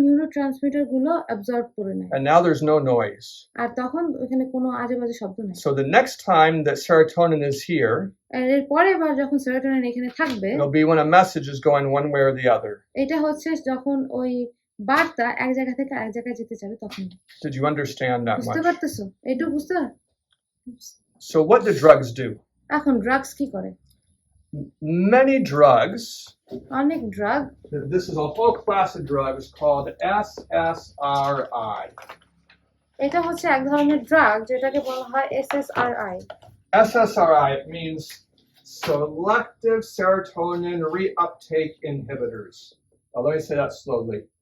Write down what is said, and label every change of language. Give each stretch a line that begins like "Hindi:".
Bangla: Neurotransmitter গুলো absorb করে নেয়,
English: And now there's no noise.
Bangla: আর তখন ওখানে কোনো আজে বাজে শব্দ নেই।
English: So the next time that serotonin is here,
Bangla: আর এর পরের বার যখন সেরোটোনিন এখানে থাকবে,
English: it'll be when a message is going one way or the other.
Bangla: এটা হচ্ছে যখন ওই বার্তা এক জায়গা থেকে আরেক জায়গায় যেতে যাবে তখন।
English: Did you understand that
Bangla: বুঝতে
English: much?
Bangla: পারতেছো? এইটুকু বুঝতে?
English: So what do drugs do?
Bangla: এখন ড্রাগস কি করে?
English: Many drugs,
Bangla: অনেক drug,
English: this is a whole class of drugs called SSRI.
Bangla: এটা হচ্ছে এক ধরনের ড্রাগ যেটাকে বলা হয় SSRI.
English: SSRI means selective serotonin reuptake inhibitors. Now, let me say that slowly.